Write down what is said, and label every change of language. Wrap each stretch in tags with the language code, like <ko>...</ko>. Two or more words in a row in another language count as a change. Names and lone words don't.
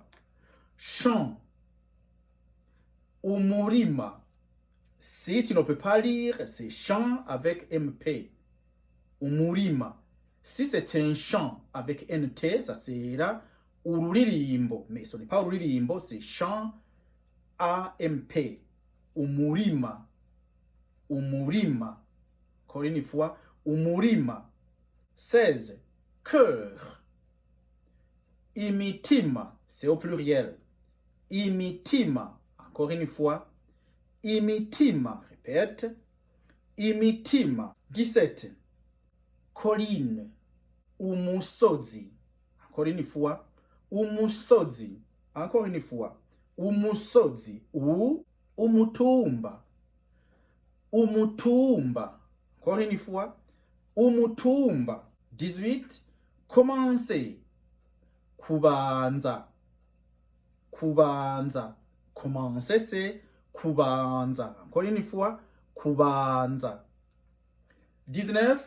<fr>Chant. Umurima. Si tu ne peux pas lire, c'est chant avec MP.</fr> <rn>Umurima.</rn> <fr>Si c'est un chant avec NT, ça sera ururirimbo. Mais ce n'est pas ururirimbo, c'est chant AMP.</fr> <rn>Umurima. Umurima.</rn> <fr>Encore une fois, umurima. 16. Cœur. Imitima. C'est au pluriel. Imitima. Encore une fois.</fr> <rn>Imitima. Répète. Imitima. 17.</rn> <fr>Colline. Umusozi. Encore une fois. Umusozi. Encore une fois.</fr> <rn>Umusozi. Ou umutumba. Umutumba.</rn> <fr>Encore une fois.</fr> <rn>Umutumba. 18. Commencer. Kubanza. Kubanza.</rn> <fr>Commencer, c'est kubanza. Encore une fois.</fr> <rn>Kubanza. 19.</rn>